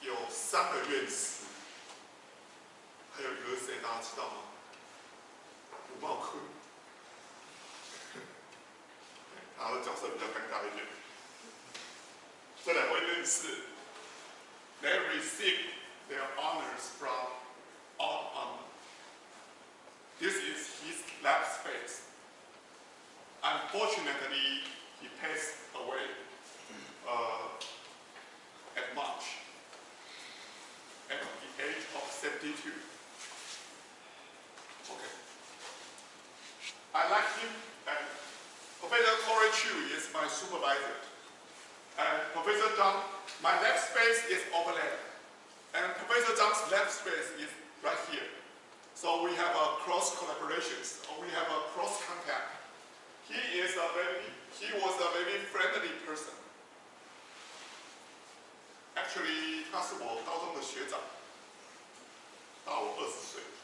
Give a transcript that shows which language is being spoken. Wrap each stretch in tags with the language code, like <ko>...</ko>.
<zh>三个院士，还有一个是谁？大家知道吗？鲁茂坤。他的角色比较尴尬一点。这两位院士</zh> <en>，they received their honors from Alt. This is his lab space. Unfortunately, he passed away at March at the age of 72. Okay. I like him, and Professor Corey Chu is my supervisor. And Professor Zhang, my lab space is over there. And Professor Zhang's lab space is right here. So we have a cross collaborations, or we have a cross contact. He was a very friendly person. Actually,</en> <zh>他是我高中的学长，大我20岁。</zh>